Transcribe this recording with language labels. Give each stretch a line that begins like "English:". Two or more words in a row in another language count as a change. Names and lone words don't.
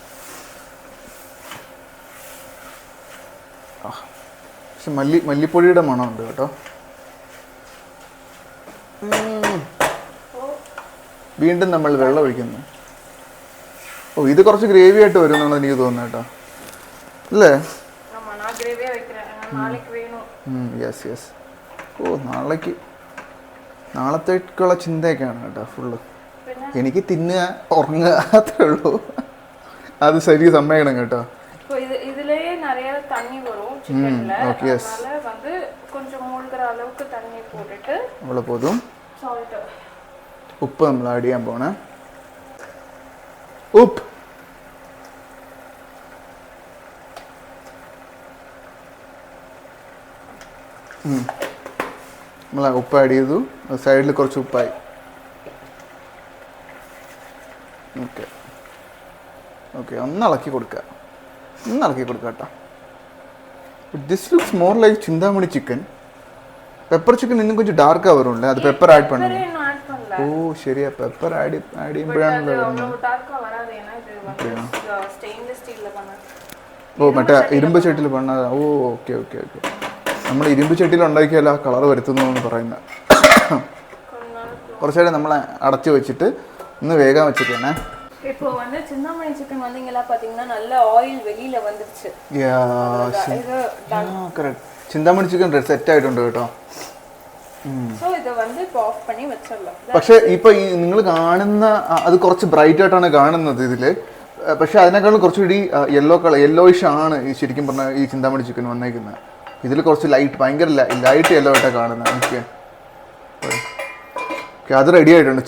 Malayalam: പക്ഷെ മല്ലിപ്പൊടിയുടെ മണമുണ്ട് കേട്ടോ. വീണ്ടും നമ്മൾ വെള്ളം ഒഴിക്കുന്നു. ഇത് കുറച്ച് ഗ്രേവി ആയിട്ട് വരും എന്നാണ് എനിക്ക് തോന്നുന്നത് കേട്ടോ. അല്ലേ?
Tamil: ஆமா நான் கிரேவியா வைக்கிறேன் நாளைக்கு வேணும்.
Malayalam: യെസ്. ഓ നാളത്തേക്കുള്ള ചിന്തയൊക്കെയാണ് കേട്ടോ ഫുള്ള്. എനിക്ക് തിന്നുക ഉറങ്ങുക അത്രേ ഉള്ളൂ. അത് ശരി സമ്മതിക്കണം കേട്ടോ.
Tamil: இதுலயே நிறைய தண்ணி வரும் சிக்கன்ல. அதனால வந்து கொஞ்சம் மூழ்கிற அளவுக்கு தண்ணி போட்டுட்டு அவ்வளோ போதும். சால்ட்
Malayalam: ഉപ്പ് നമ്മൾ ആഡ് ചെയ്യാൻ പോണേ. ഉപ്പ് നമ്മൾ ഉപ്പ് ആഡ് ചെയ്തു. സൈഡിൽ കുറച്ച് ഉപ്പായി. ഓക്കെ ഒന്ന് ഇളക്കി കൊടുക്കുക കേട്ടോ.
English: This looks more like Chintamani chicken. pepper chicken
Tamil: இன்னும் கொஞ்சம் டார்க்கா வரும்ல, அது பெப்பர் ஆட் பண்ணுங்க. ஓ சரியா, பெப்பர் ஆட்
Malayalam: ചെയ്യുമ്പോഴാണല്ലോ ഓ മറ്റേ ഇരുമ്പ് ചട്ടിയിൽ പണ്ണാ. ഓ ഓക്കെ നമ്മൾ ഇരുമ്പ് ചട്ടിയിൽ ഉണ്ടാക്കിയാൽ ആ കളർ വരുത്തുന്നു എന്ന് പറയുന്നത്. കുറച്ചേരം നമ്മൾ അടച്ചു വെച്ചിട്ട് ഒന്ന് വേഗം വെച്ചിട്ടാണ്.
Tamil: இப்போ வந்து சிந்தாமணி சிக்கன் வந்து இங்கெல்லாம் பாத்தீங்கன்னா நல்ல ஆயில் வெளியில வந்துருச்சு.
Malayalam: കറക്റ്റ്. ചിന്താമണി ചിക്കൻ സെറ്റ് ആയിട്ടുണ്ട് കേട്ടോ. സോ ഇത്
Tamil: வந்து இப்போ
Malayalam: ഓഫ് பண்ணி വെച്ചല്ലോ. പക്ഷേ ഇപ്പൊ ഈ നിങ്ങൾ കാണുന്ന അത് കുറച്ച് ബ്രൈറ്റ് ആയിട്ടാണ് കാണുന്നത് ഇതില്. പക്ഷെ അതിനേക്കാളും കുറച്ചുകൂടി യെല്ലോയിഷ് ആണ് ഈ ശരിക്കും പറഞ്ഞാൽ ഈ ചിന്താമണി ചിക്കൻ വന്നേക്കുന്നത്. ഇതിൽ കുറച്ച് ലൈറ്റ്, ഭയങ്കര
English: light yellow
Malayalam: ആയിട്ടാണ് കാണുന്നത്. ഓക്കെ അത് റെഡി ആയിട്ടുണ്ട്.